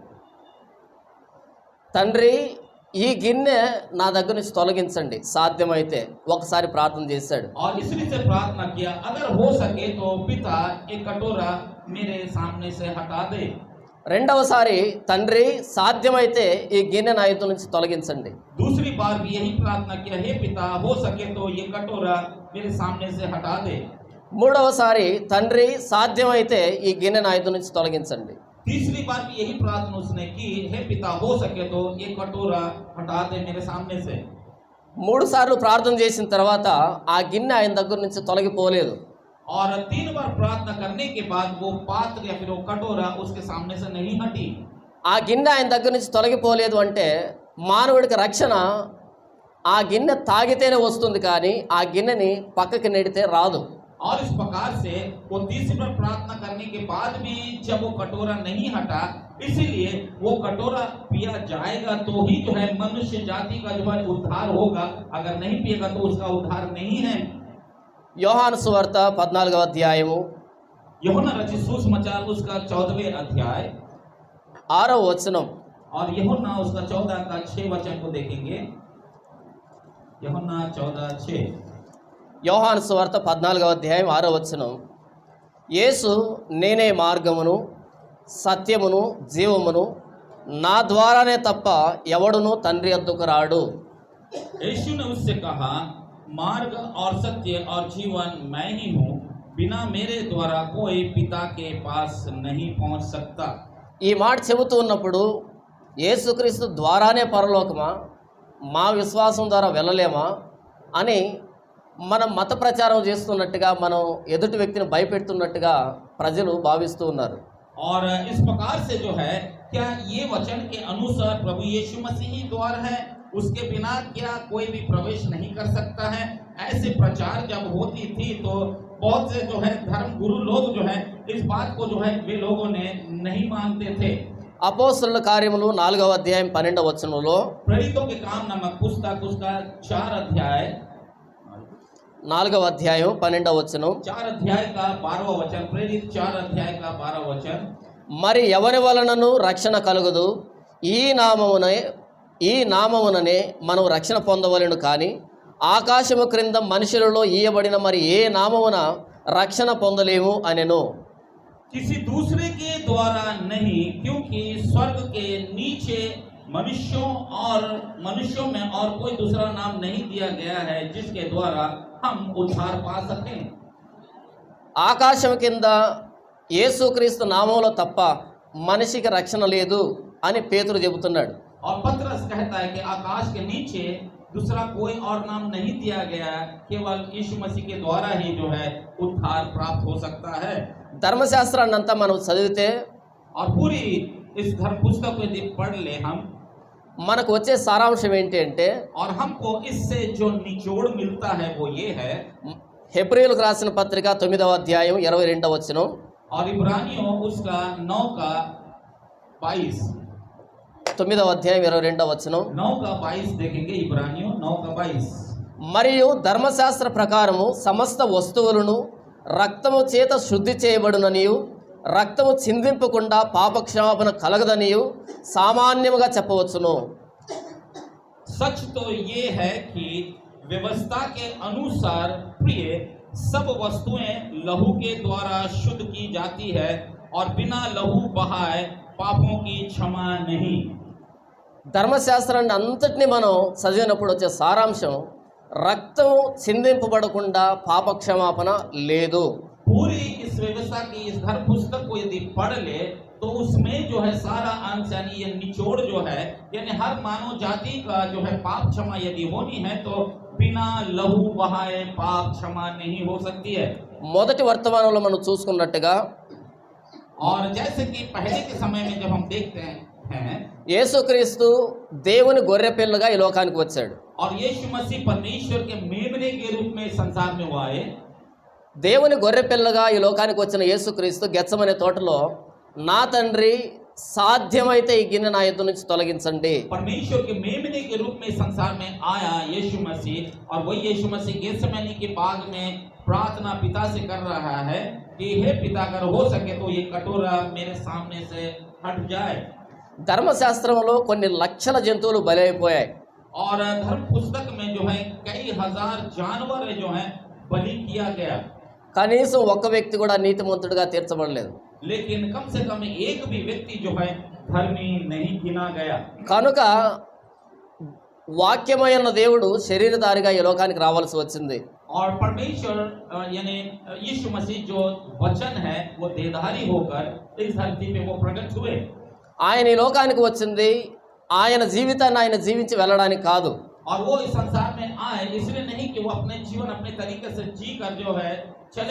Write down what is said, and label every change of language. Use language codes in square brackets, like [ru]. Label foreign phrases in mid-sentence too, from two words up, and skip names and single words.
[te] తండ్రి, ఈ గిన్నె నా దగ్గర నుంచి తొలగించండి సాధ్యమైతే. ఒకసారి ప్రార్థన చేశాడు. [hi] और इसलिए से प्रार्थना किया, अगर हो सके तो पिता ये कटोरा मेरे सामने से हटा दे. [te] రెండవసారి, తండ్రి సాధ్యమైతే ఈ గిన్నె నా యొద్ద నుంచి తొలగించండి. [hi] दूसरी बार भी यही प्रार्थना किया, हे पिता हो सके तो ये कटोरा मेरे सामने से हटा दे. [te] మూడవసారి, తండ్రి సాధ్యమైతే ఈ గిన్నె నా యొద్ద నుంచి తొలగించండి. [hi] तीसरी बार भी यही प्रार्थना उसने की, हे पिता हो सके तो ये कटोरा हटा दे मेरे सामने से. [te] 3 సార్లు ప్రార్థన చేసిన తర్వాత ఆ గిన్నె ఆయన దగ్గర నుంచి తొలగిపోలేదు. [hi] और 3 बार प्रार्थना करने के बाद वो पात्र या फिर वो कटोरा उसके सामने से नहीं हटी. [te] ఆ గిన్నె ఆయన దగ్గర నుంచి తొలగిపోలేదు అంటే మానవుడికి రక్షణ ఆ గిన్నె తాగితేనే వస్తుంది, కానీ ఆ గిన్నెని పక్కకి నెడితే రాదు. [hi] और इस प्रकार से वो 30 बार प्रार्थना करने के बाद भी जब वो कटोरा नहीं हटा, इसीलिए वो कटोरा पिया जाएगा तो ही जो है मनुष्य जाति का जो है उद्धार होगा, अगर नहीं पिएगा तो उसका उद्धार नहीं है. [te] యోహాను సువార్త 14వ అధ్యాయము [hi] यूहन्ना रचित सुसमाचार उसका 14वें अध्याय [te] 6వ వచనం. [hi] और यूहन्ना उसका 14 का 6 वचन को देखेंगे। यूहन्ना 14:6। [te] యోహాను సువార్త 14వ అధ్యాయం 6వ వచనం. యేసు నేనే మార్గమును సత్యమును జీవమును, నా ద్వారానే తప్ప ఎవడును తండ్రి వద్దకు రాడు. [hi] यीशु ने उससे कहा, मार्ग और सत्य और जीवन मैं ही हूँ, बिना मेरे द्वारा कोई पिता के पास नहीं पहुँच सकता। [te] ఈ మాట చెబుతూ ఉన్నప్పుడు యేసుక్రీస్తు ద్వారానే పరలోకమా, మా విశ్వాసం ద్వారా వెళ్ళలేమా అని మనం మత ప్రచారం చేస్తున్నట్టుగా, మనం ఎదుటి వ్యక్తిని భయపెడుతున్నట్టుగా ప్రజలు భావిస్తూ ఉన్నారు. [hi] और इस प्रकार से जो है, क्या ये वचन के अनुसार प्रभु यीशु मसीह ही द्वार है, उसके बिना क्या कोई भी प्रवेश नहीं कर सकता है? ऐसे प्रचार जब होती थी तो बहुत से जो है धर्म गुरु लोग जो है इस बात को जो है वे लोगों ने नहीं मानते थे। [te] అపోస్తలుల కార్యములు 4వ అధ్యాయం 12వ వచనంలో, [hi] प्रेरितों के काम नामक पुस्तक उसका 4 अध्याय [te] 4వ అధ్యాయం 12వ వచనం, [hi] 4 अध्याय का 12वां वचन, प्रेरित 4 अध्याय का 12वां वचन। [te] మరి ఎవరి వలనను రక్షణ కలుగదు, ఈ నామముననే మనం రక్షణ పొందవలెను, కానీ ఆకాశము క్రింద మనుషులలో ఇయ్యబడిన మరి ఏ నామమున రక్షణ పొందలేము అనెను. [hi] किसी दूसरे के द्वारा नहीं, क्योंकि स्वर्ग के नीचे मनुष्यों में और कोई दूसरा नाम नहीं दिया गया है जिसके द्वारा हम उद्धार पा सकें। [te] ఆకాశం కింద యేసుక్రీస్తు నామములో తప్ప మనిషికి రక్షణ లేదు అని పేతురు చెబుతున్నాడు. [hi] और पतरस कहता है कि आकाश के नीचे दूसरा कोई और नाम नहीं दिया गया, केवल यीशु मसीह के द्वारा ही जो है उद्धार प्राप्त हो सकता है। [te] ధర్మశాస్త్రాన్ని అంతా మనం చదివితే [hi] और पूरी इस धर्म पुस्तक को यदि पढ़ ले हम, [te] మనకు వచ్చే సారాంశం ఏంటి అంటే, [hi] और हमको इससे जो निचोड़ मिलता है वो ये है। [te] హెబ్రీయులకు రాసిన పత్రిక 9వ అధ్యాయం 22వ వచనం, [hi] और इब्रानियों उसका 9 का 22, [te] 9వ అధ్యాయం 22వ వచనం. [hi] 9 का 22 देखेंगे। इब्रानियों 9 का 22। [te] మరియు ధర్మశాస్త్ర ప్రకారము సమస్త వస్తువులను రక్తము చేత శుద్ధి చేయబడుననియు, రక్తము చిందింపకుండా పాపక్షమాపణ కలగదనియు సామాన్యముగా చెప్పవచ్చును. [hi] सच तो ये है कि व्यवस्था के अनुसार प्रिय सब वस्तुएं लहू के द्वारा शुद्ध की जाती है, और बिना लहू बहाए पापों की क्षमा नहीं। [te] ధర్మశాస్త్రాన్ని అంతటిని మనం చదివినప్పుడు వచ్చే సారాంశం, రక్తం చిందింపబడకుండా పాపక్షమాపణ లేదు. [hi] पूरी इस व्यवस्था की इस धर्म पुस्तक को यदि पढ़ ले तो उसमें जो है सारा अंश यानी ये निचोड़ जो है, यानी हर मानव जाति का जो है पाप क्षमा यदि होनी है तो बिना लहू बहाए पाप क्षमा नहीं हो सकती है। [te] మొదటి వర్తమానంలో మనం చూసుకున్నట్టుగా [hi] और जैसे कि पहले के समय में जब हम देखते हैं [te] యేసుక్రీస్తు దేవుని గొర్రెపిల్లగా ఈ లోకానికి వచ్చాడు. [hi] और यीशु मसीह परमेश्वर के मेमने के रूप में संसार में वो आए। [te] దేవుని గొర్రెపిల్లగా ఈ లోకానికి వచ్చిన యేసుక్రీస్తు గెత్సమనే తోటలో, నా తండ్రి సాధ్యమైతే ఈ గిన్నె నా ఎదురు నుంచి తొలగించండి. [hi] परमेश्वर के मेमने के रूप में संसार में आया यीशु मसीह, और वही यीशु मसीह गेत्सेमनी के बाग में प्रार्थना पिता से कर रहा है कि हे पिता, अगर हो सके तो ये कटोरा मेरे सामने से हट जाए। [te] ధర్మశాస్త్రంలో కొన్ని లక్షల జంతువులు బలైపోయాయి. [hi] और धर्म पुस्तक में जो है कई हजार जानवर जो है बलि किया गया, [te] కనీసం ఒక్క వ్యక్తి కూడా నీతిమంతుడిగా తీర్చబడలేదు. [hi] लेकिन कम से कम एक भी व्यक्ति जो है धर्मी नहीं गिना गया। [te] కనుక వాక్యమైన దేవుడు శరీరధారిగా ఈ లోకానికి రావాల్సి వచ్చింది. [hi] और परमेश्वर यानी यीशु मसीह जो वचन है वो देहधारी होकर इस धरती पे वो प्रकट हुए। [te] ఆయన ఈ లోకానికి వచ్చింది ఆయన జీవితాన్ని ఆయన జీవించి వెళ్ళడానికి కాదు. [hi] और वो इस संसार में आए इसलिए नहीं कि वो अपने जीवन अपने तरीके से जी कर जो है चले,